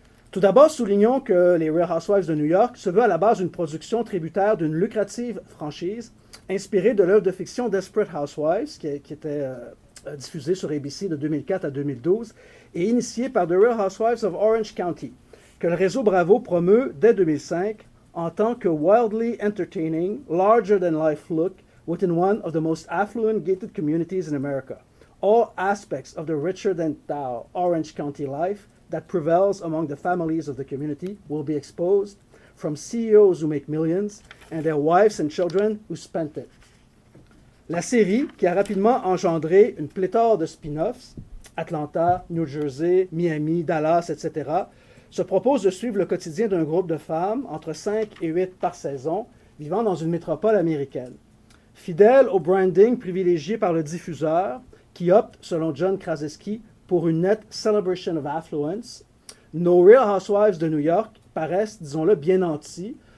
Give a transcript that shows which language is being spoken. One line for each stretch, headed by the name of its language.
French: Tout d'abord, soulignons que les Real Housewives de New York se veut à la base une production tributaire d'une lucrative franchise inspirée de l'œuvre de fiction Desperate Housewives, qui était diffusée sur ABC de 2004 à 2012, et initiée par The Real Housewives of Orange County, que le réseau Bravo promeut dès 2005 en tant que
English: wildly entertaining, larger-than-life look within one of the most affluent gated communities in America. All aspects of the richer-than-thou Orange County life that prevails among the families of the community will be exposed, from CEOs who make millions and their wives and children who spent it.
French: La série, qui a rapidement engendré une pléthore de spin-offs, Atlanta, New Jersey, Miami, Dallas, etc., se propose de suivre le quotidien d'un groupe de femmes, entre 5 et 8 par saison, vivant dans une métropole américaine. Fidèle au branding privilégié par le diffuseur, qui opte, selon John Krasinski, pour une nette
English: celebration of affluence,
French: nos Real Housewives de New York paraissent, disons-le, bien nantis.